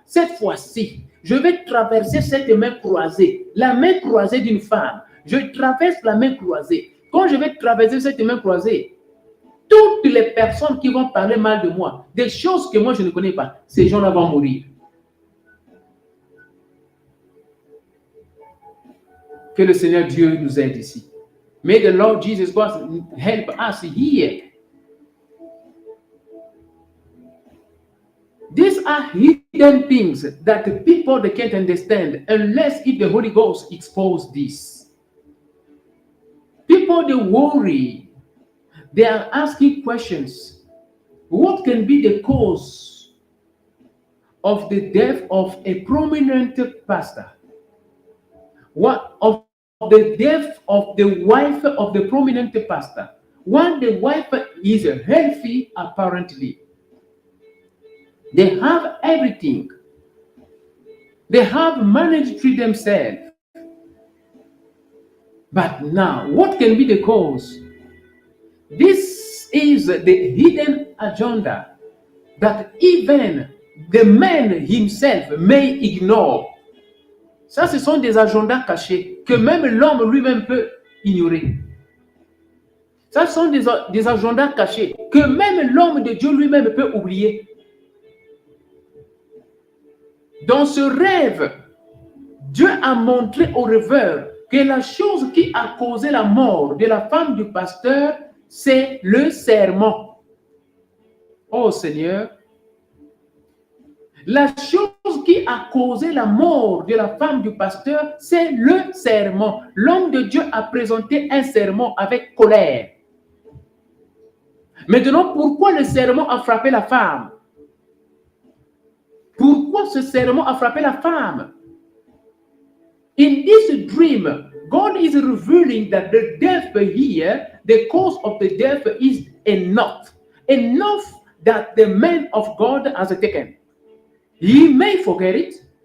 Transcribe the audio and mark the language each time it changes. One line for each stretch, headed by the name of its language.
French: Cette fois-ci, je vais traverser cette main croisée, la main croisée d'une femme. Je traverse la main croisée. quand je vais traverser cette main croisée, toutes les personnes qui vont parler mal de moi, des choses que moi je ne connais pas, ces gens-là vont mourir. Que le Seigneur Dieu nous aide ici.
English: May the Lord Jesus Christ help us here. These are hidden things that the people they can't understand unless if the Holy Ghost expose this. People they worry. They are asking questions. What can be the cause of the death of a prominent pastor? What of the death of the wife of the prominent pastor? When the wife is healthy, apparently, they have everything. They have managed to treat themselves. But now, what can be the cause? This is the hidden agenda that even the man himself may ignore.
French: Ça, ce sont des agendas cachés que même l'homme lui-même peut ignorer. Ça, ce sont des agendas cachés que même l'homme de Dieu lui-même peut oublier. Dans ce rêve, Dieu a montré au rêveur que la chose qui a causé la mort de la femme du pasteur, c'est le sermon. Oh Seigneur, la chose qui a causé la mort de la femme du pasteur, c'est le sermon. L'homme de Dieu a présenté un sermon avec colère. Maintenant, pourquoi le sermon a frappé la femme? Pourquoi ce sermon a frappé la femme?
English: In this dream, God is revealing that the death here, the cause of the death is enough. Enough that the man of God has taken. He may forget it.